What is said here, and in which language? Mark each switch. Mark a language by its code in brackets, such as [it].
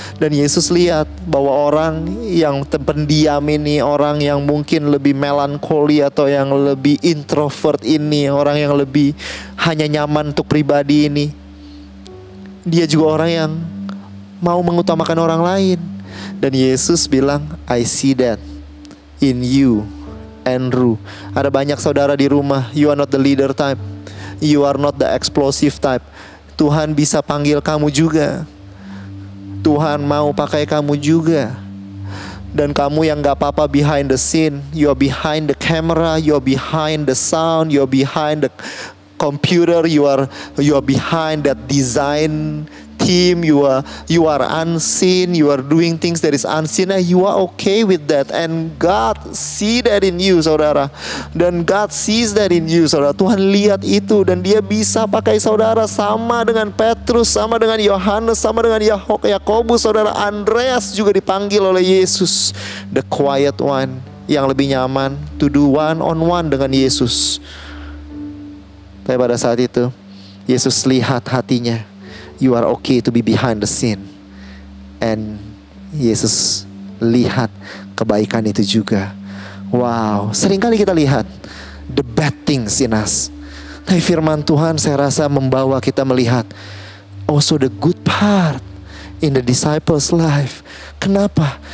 [id] Dan Yesus lihat bahwa orang yang pendiam ini, orang yang mungkin lebih melankoli atau yang lebih introvert ini, orang yang lebih hanya nyaman untuk pribadi ini, dia juga orang yang mau mengutamakan orang lain. Dan Yesus bilang, [en] I see that in you, Andrew. [id] Ada banyak saudara di rumah, [en] you are not the leader type, you are not the explosive type. [id] Tuhan bisa panggil kamu juga. Tuhan mau pakai kamu juga. Dan kamu yang gak apa-apa [en] behind the scene, you are behind the camera, you are behind the sound, you are behind the computer, you are behind that design victim, you are unseen, you are doing things that is unseen, and you are okay with that. And God see that in you, saudara. Dan God sees that in you, saudara. [id] Tuhan lihat itu dan Dia bisa pakai saudara sama dengan Petrus, sama dengan Yohanes, sama dengan Yakobus, saudara. Andreas juga dipanggil oleh Yesus, [en] the quiet one, [id] yang lebih nyaman [en] to do one on one [id] dengan Yesus. Tapi pada saat itu Yesus lihat hatinya. [en] You are okay to be behind the scene. [id] And Yesus lihat kebaikan itu juga. [en] Wow, [id] seringkali kita lihat [en] the bad things in us. [id] Tapi firman Tuhan saya rasa membawa kita melihat [en] also the good part in the disciples' life. [id] Kenapa?